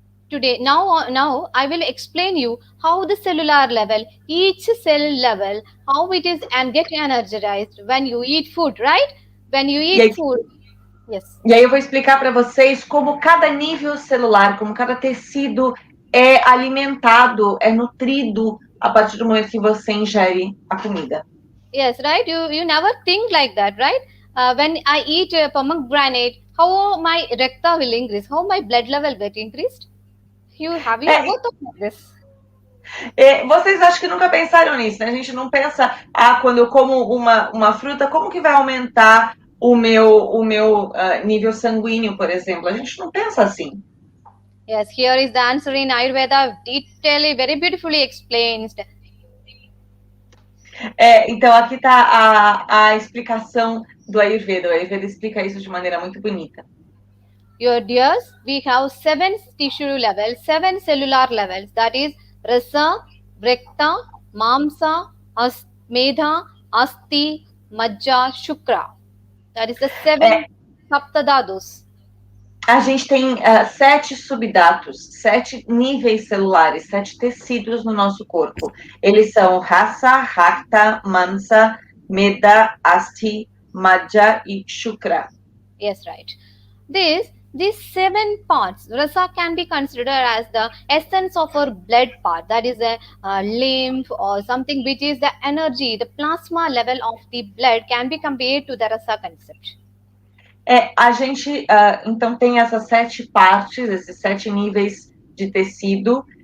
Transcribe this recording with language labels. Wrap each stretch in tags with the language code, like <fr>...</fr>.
<en>Today, now I will explain you how the cellular level, each cell level, how it is and get energized when you eat food, right? When you eat food. Yes.</en> <pt>E aí eu vou explicar para vocês como cada nível celular, como cada tecido é alimentado, é nutrido a partir do momento que você ingere a comida.</pt> <en>Yes, right? You never think like that, right? When I eat pomegranate, how my rakta will increase, how my blood level get increased? Have you ever thought of this?</en> <pt>Vocês acho que nunca pensaram nisso, né? A gente não pensa, quando eu como uma fruta, como que vai aumentar o meu nível sanguíneo, por exemplo? A gente não pensa assim.</pt> <en>Yes, here is the answer in Ayurveda, detailedly, very beautifully explained.</en> <pt>Então aqui está a explicação do Ayurveda. O Ayurveda explica isso de maneira muito bonita.</pt> <en>Your dears, we have 7 tissue levels, 7 cellular levels. That is rasa, rekta, mamsa, medha, asti, majja, shukra. That is the 7 saptadhatus.</en> <pt>A gente tem 7 subdatos, 7 níveis celulares, 7 tecidos no nosso corpo. Eles são rasa, rakta, mamsa, medha, asti, majja e shukra.</pt> <en>Yes, right. These 7 parts, rasa can be considered as the essence of our blood part. That is a lymph or something which is the energy, the plasma level of the blood can be compared to the rasa concept.</en> <pt>A gente, então, tem essas 7 partes, esses 7 níveis de tecido.</pt>